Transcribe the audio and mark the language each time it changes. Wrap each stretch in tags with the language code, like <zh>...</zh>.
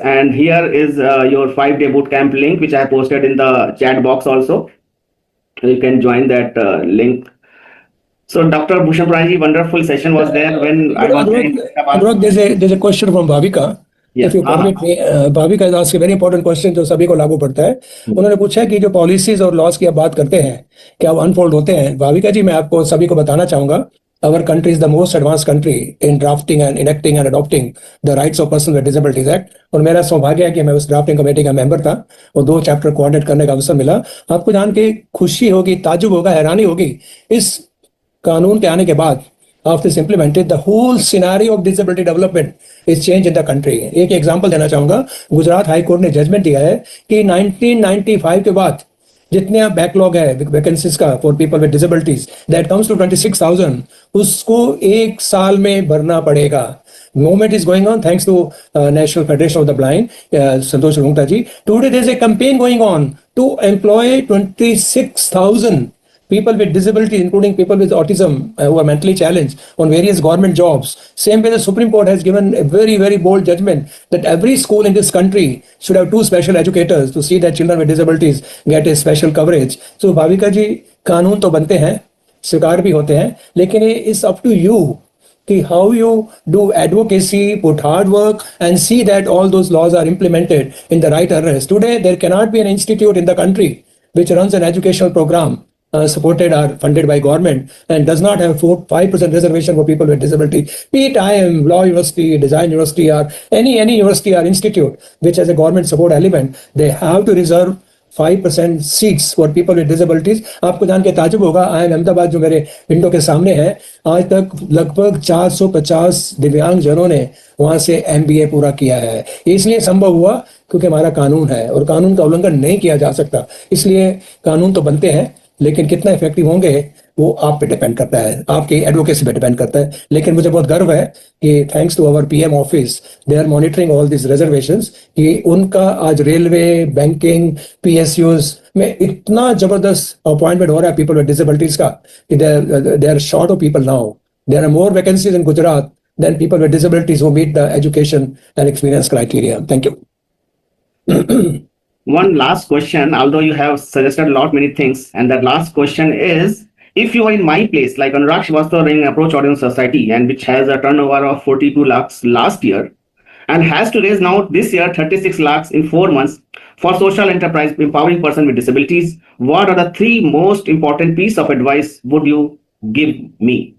<en>And here is your 5-day bootcamp link, which I posted in the chat box also. You can join that link. So Dr. Bhushan Punani, wonderful session was there when I was there. Anurag, there's a question from Bhavika. Yes. If you permit me, Bhavika has asked a very important question</en> <hi>जो सभी को लागू पड़ता है. उन्होंने पूछा है कि जो पॉलिसीज और लॉज की आप बात करते हैं क्या वो अनफोल्ड होते हैं.</hi> <en>Bhavika ji,</en> <hi>मैं आपको सभी को बताना चाहूंगा,</hi> <en>our country is the most advanced country in drafting and enacting and adopting the Rights of Persons with Disabilities Act.</en> <hi>और मेरा सौभाग्य है कि मैं उस ड्राफ्टिंग कमेटी का मेंबर था और 2 चैप्टर कोऑर्डिनेट करने का अवसर मिला. आपको जान के खुशी होगी, ताज्जुब होगा, हैरानी होगी, इस कानून के आने के बाद</hi> <en>after it's implemented, the whole scenario of disability development is changed in the country.</en> <hi>एक एग्जांपल देना चाहूंगा. गुजरात हाई कोर्ट ने जजमेंट दिया है कि 1995 के बाद जितने बैकलॉग है वैकेंसीज का</hi> <en>for people with disabilities that comes to 26,000,</en> <hi>उसको 1 साल में भरना पड़ेगा.</hi> <en>Movement is going on thanks to National Federation of the Blind, Santosh Rungta ji. Today there is a campaign going on to employ 26,000 people with disabilities, including people with autism who are mentally challenged, on various government jobs. Same way the Supreme Court has given a very, very bold judgment that every school in this country should have 2 special educators to see that children with disabilities get a special coverage. So Bhavika ji,</en> <hi>कानून तो बनते हैं, स्वीकार भी होते हैं, लेकिन ये</hi> <en>is up to you कि how you do advocacy, put hard work and see that all those laws are implemented in the right areas. Today there cannot be an institute in the country which runs an educational program supported or funded by government and does not have 5% reservation for people with disability, be it IIM, Law University, Design University, or any university or institute which has a government support element, they have to reserve 5% seats for people with disabilities.</en> <hi>आपको जान के ताजुब होगा, IIM Ahmedabad जो मेरे window के सामने है, आज तक लगभग 450 दिव्यांग जनों ने वहां से MBA पूरा किया है. इसलिए संभव हुआ क्योंकि हमारा कानून है और कानून का उल्लंघन नहीं किया जा सकता. इसलिए कानून तो बनते हैं, लेकिन कितना इफेक्टिव होंगे वो आप पे डिपेंड करता है, आपकी एडवोकेसी पे डिपेंड करता है. लेकिन मुझे बहुत गर्व है कि</hi> <en>thanks to our PM office they are monitoring all this reservations</en> <hi>कि उनका आज रेलवे, बैंकिंग, PSUs में इतना जबरदस्त अपॉइंटमेंट हो रहा है पीपल विद डिसेबिलिटीज का कि</hi> <en>They are short of people now. There are more vacancies in Gujarat than people with disabilities who meet the education and experience criteria. Thank you. One last question, although you have suggested a lot many things, and that last question is, if you are in my place, like Anurag Srivastava running Approach Audience Society, and which has a turnover of 42 lakhs last year, and has to raise now this year 36 lakhs in 4 months for social enterprise empowering person with disabilities, what are the 3 most important piece of advice would you give me?</en>